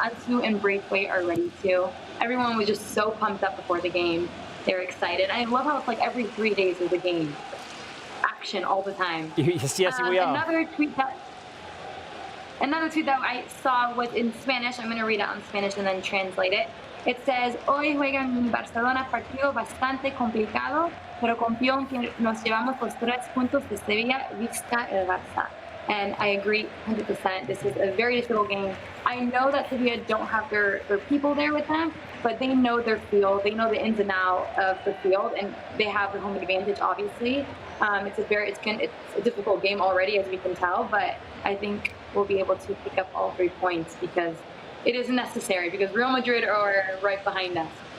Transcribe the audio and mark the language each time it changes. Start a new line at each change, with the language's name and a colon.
English: Ansu and Braithwaite are ready too. Everyone was just so pumped up before the game. They're excited. I love how it's like every 3 days there's a game. Action all the time. Yes, we are. Another tweet that I saw was in Spanish. I'm going to read it on Spanish and then translate it. It says,
Spanish: hoy juegan en Barcelona partido bastante complicado, pero confío en que nos llevamos los 3 puntos de Sevilla vista el Barça.
English: And I agree 100%. This is a very difficult game. I know that Sevilla don't have their people there with them, but they know their field. They know the ins and outs of the field, and they have the home advantage, obviously. It's a difficult game already, as we can tell, but I think we'll be able to pick up all 3 points because it is necessary, because Real Madrid are right behind us.